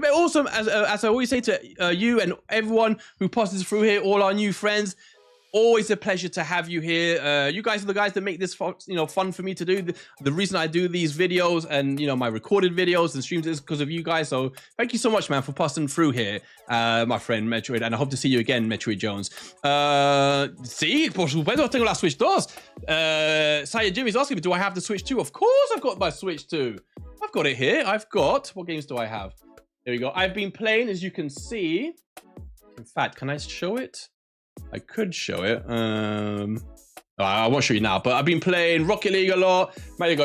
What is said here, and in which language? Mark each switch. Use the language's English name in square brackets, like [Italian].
[English] But also, as I always say to you and everyone who passes through here, all our new friends, always a pleasure to have you here. You guys are the guys that make this fun for me to do. The reason I do these videos and my recorded videos and streams is because of you guys. So thank you so much, man, for passing through here, my friend Metroid, and I hope to see you again, Metroid Jones. [Spanish] Sí, por supuesto, tengo la Switch 2. [English] Saya Jimmy's asking me, do I have the Switch 2? Of course I've got my Switch 2. I've got it here. What games do I have? There we go. I've been playing, as you can see. In fact, can I show it? I could show it. I won't show you now, but I've been playing Rocket League a lot. There you go.